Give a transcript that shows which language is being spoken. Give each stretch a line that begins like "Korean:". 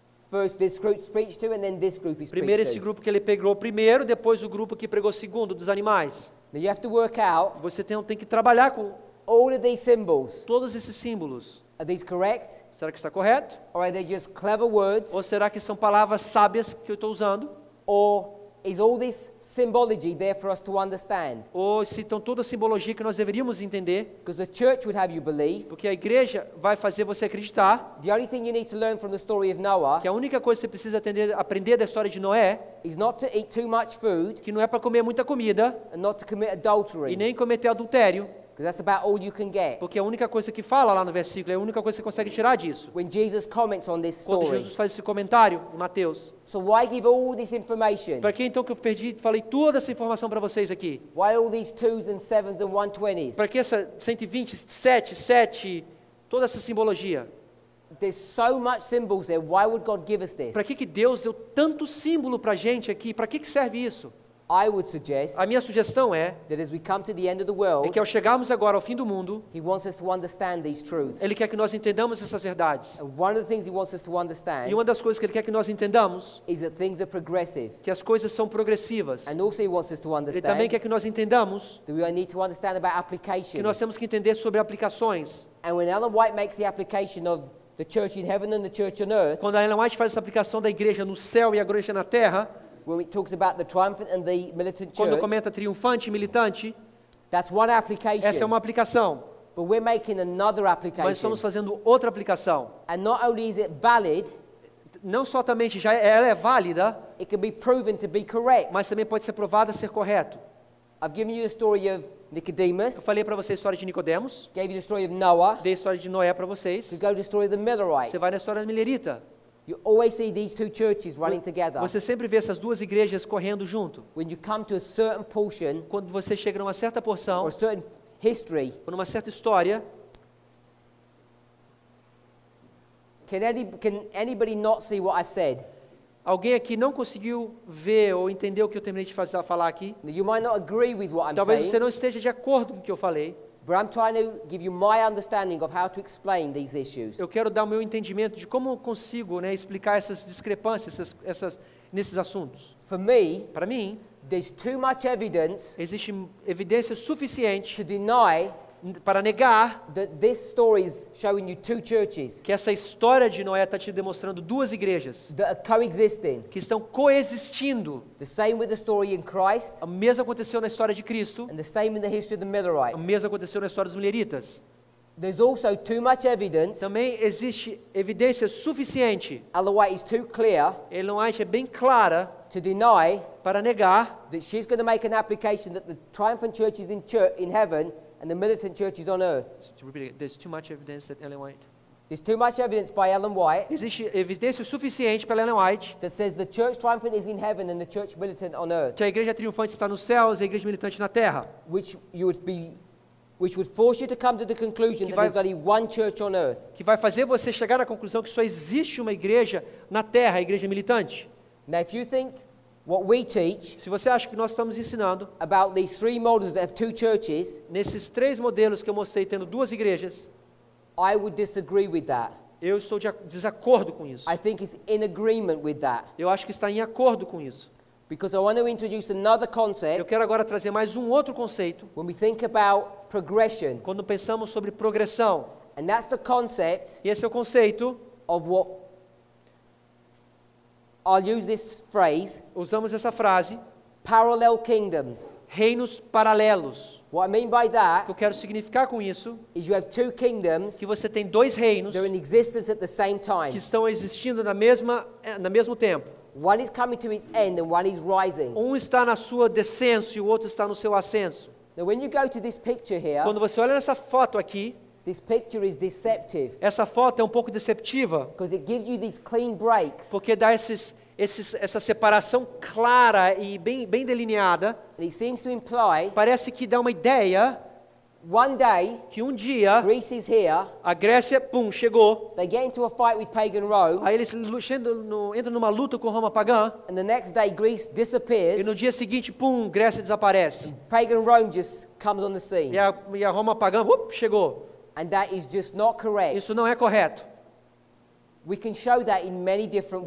English: First this group's preached to, and then this group is
Portuguese: Primeiro esse
English: preached to.
Portuguese: grupo que ele pregou primeiro, depois o grupo que pregou segundo, dos animais.
English: Now you have to work out,
Portuguese: Você tem que trabalhar com
English: all of these symbols,
Portuguese: todos esses símbolos.
English: are these correct?
Portuguese: Será que está correto?
English: Or are they just clever words?
Portuguese: Ou será que são palavras sábias que eu estou usando?
English: Or is all this symbology there for us to understand?
Portuguese: Ou se estão toda a simbologia que nós deveríamos entender?
English: Because the church would have you believe
Portuguese: Porque a igreja vai fazer você acreditar
English: the only thing you need to learn from the story of Noah
Portuguese: que a única coisa que você precisa aprender da história de Noé,
English: is not to eat too much food
Portuguese: que não é para comer muita comida
English: and not to commit
Portuguese: e
English: adultery,
Portuguese: nem cometer adultério,
English: because that's about all you can get.
Portuguese: porque a única coisa que fala lá no versículo é a única coisa que você consegue tirar disso.
English: When Jesus comments on this
Portuguese: Quando
English: story.
Portuguese: Jesus faz esse comentário em Mateus.
English: So why give all this information?
Portuguese: Para que então que eu falei toda essa informação para vocês aqui?
English: Why all these 2s and 7s and 120s?
Portuguese: Para que essa 127, 7, toda essa simbologia?
English: There's so much symbols there. Why would God give us this?
Portuguese: Para que Deus deu tanto símbolo para a gente aqui? Para que serve isso?
English: I would suggest
Portuguese: A minha sugestão é
English: that as we come to the end of the world,
Portuguese: que ao chegarmos agora ao fim do mundo,
English: He wants us to understand these truths.
Portuguese: Ele quer que nós entendamos essas verdades.
English: And one of the things He wants us to understand
Portuguese: E uma das coisas que Ele quer que nós entendamos,
English: is that things are progressive.
Portuguese: que as coisas são progressivas.
English: And also He wants us to
Portuguese: Ele
English: understand
Portuguese: também quer que nós entendamos
English: that we need to understand about
Portuguese: que
English: application.
Portuguese: nós temos que entender sobre aplicações.
English: And when Ellen White makes the application of the church in heaven and the church on earth,
Portuguese: Quando a Ellen White faz essa aplicação da igreja no céu e a igreja na terra,
English: when it talks about the triumphant and the militant
Portuguese: quando
English: church,
Portuguese: comenta triunfante e militante,
English: that's one application.
Portuguese: essa é uma aplicação.
English: But we're making another
Portuguese: Mas
English: application.
Portuguese: estamos fazendo outra aplicação.
English: And not only is it valid,
Portuguese: Não somente ela é válida,
English: it can be proven to be correct.
Portuguese: mas também pode ser provada ser correto.
English: I've given you the story of
Portuguese: Eu
English: Nicodemus,
Portuguese: falei para você a história de Nicodemos,
English: gave you the story of Noah,
Portuguese: dei a história de Noé para vocês.
English: to go to the story of the Millerites.
Portuguese: Você vai na história da Milerita.
English: You always see these two churches running together.
Portuguese: Você sempre vê essas duas igrejas correndo junto.
English: When you come to a certain portion
Portuguese: Quando você chega numa certa porção,
English: or a certain history,
Portuguese: ou numa certa história,
English: can anybody not see what I've said?
Portuguese: alguém aqui não conseguiu ver ou entender o que eu terminei de falar aqui.
English: You might not agree with what I'm
Portuguese: Talvez você
English: saying,
Portuguese: não esteja de acordo com o que eu falei.
English: but I'm trying to give you my understanding of how to explain these issues.
Portuguese: Eu quero dar o meu entendimento de como eu consigo, explicar essas discrepâncias, nesses assuntos.
English: For me,
Portuguese: Para mim,
English: there's too much evidence
Portuguese: existe evidência suficiente
English: to deny
Portuguese: para negar
English: that this story is showing you two churches
Portuguese: que essa história de Noé está te demonstrando duas igrejas
English: that are coexisting.
Portuguese: que estão coexistindo.
English: The same with the story in Christ,
Portuguese: O mesmo aconteceu na história de Cristo,
English: and the same in the history of the
Portuguese: o
English: Millerites.
Portuguese: mesmo aconteceu na história dos Mileritas.
English: There's also too much evidence.
Portuguese: Também existe evidência suficiente,
English: Ellen White is too clear
Portuguese: Ellen White é bem clara
English: to deny
Portuguese: para negar
English: that she's going to make an application that the triumphant church is in heaven and the militant church is on earth. There's too much evidence that Ellen White. There's too much evidence by Ellen White
Portuguese: Existe evidência suficiente para Ellen White
English: that says the church triumphant is in heaven and the church militant on earth,
Portuguese: que a igreja triunfante está nos céus e a igreja militante na terra.
English: which which would force you to come to the conclusion that there's only one church on earth.
Portuguese: que vai fazer você chegar à conclusão que só existe uma igreja na Terra, a igreja militante.
English: Now, if you think what we teach
Portuguese: Se você acha que nós estamos ensinando,
English: about these three models that have two churches,
Portuguese: nesses 3 modelos que eu mostrei tendo 2 igrejas,
English: I would disagree with that.
Portuguese: eu estou de desacordo com isso.
English: I think it's in agreement with that.
Portuguese: Eu acho que está em acordo com isso.
English: Because I want to introduce another
Portuguese: Eu
English: concept
Portuguese: quero agora trazer mais um outro conceito,
English: when we think about progression.
Portuguese: quando pensamos sobre progressão.
English: And that's the concept
Portuguese: E esse é o conceito,
English: of what, I'll use this phrase,
Portuguese: usamos essa frase,
English: parallel kingdoms.
Portuguese: reinos paralelos.
English: What I mean by
Portuguese: O que
English: that
Portuguese: eu quero significar com isso,
English: is you have two kingdoms
Portuguese: que você tem 2 reinos
English: that are in existence at the same
Portuguese: que
English: time.
Portuguese: estão existindo no mesmo tempo.
English: One is coming to its end and one is rising.
Portuguese: Um está na sua descenso e o outro está no seu ascenso.
English: Now, when you go to this picture here,
Portuguese: Quando você olha nessa foto aqui,
English: this picture is deceptive
Portuguese: essa foto é um pouco deceptiva,
English: because it gives you these clean breaks.
Portuguese: porque dá essa separação clara e bem delineada.
English: And it seems to imply
Portuguese: Parece que dá uma ideia
English: one day
Portuguese: que um dia
English: Greece is here,
Portuguese: a Grécia, chegou.
English: they get into a fight with pagan Rome,
Portuguese: Aí eles entram numa luta com Roma pagã.
English: and the next day Greece
Portuguese: E
English: disappears,
Portuguese: no dia seguinte, Grécia desaparece.
English: pagan Rome just comes on the scene.
Portuguese: E a Roma pagã, chegou.
English: And that is just not correct.
Portuguese: Isso não é correto.
English: We can show that in many different